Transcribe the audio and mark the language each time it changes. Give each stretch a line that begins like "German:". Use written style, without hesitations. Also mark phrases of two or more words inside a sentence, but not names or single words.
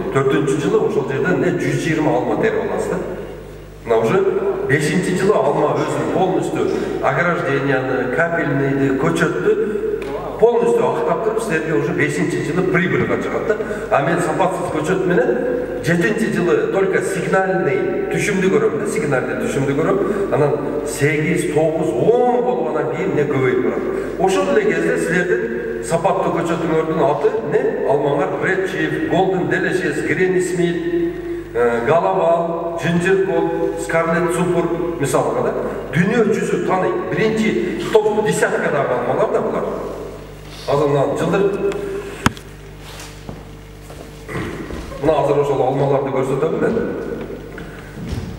Kyrgyz: Төртүнчү жылы ошол жерден 120 алма терип аласыз да. Мына уже 5-нчи жылы алма өзүн полностью огражденияны, капельныйды, көчөттү полностью актап туруп силерге уже 5-нчи жылы прибыльга чыгат да. А мен сапатсыз көчөт менен 7-нчи жылы
Russian: только сигнальный
Kyrgyz: түшүмдү көрөм да, Анан 8, 9, 10 болгондон кийин көбөйүп барат. Ошол эле кезде силердин сапаттуу көчөтүңөрдүн аты алмаңар Red Chief, Golden Delicious, Granny Smith, Галавал, Ginger Gold, Scarlet Super мисалга да. Дүйнө жүзү тааныйт. Биринчи топ десяткадагы алмалар да булар. Азырдан жылдыр мына азыр ошол алмаларды көрсөтөм мен.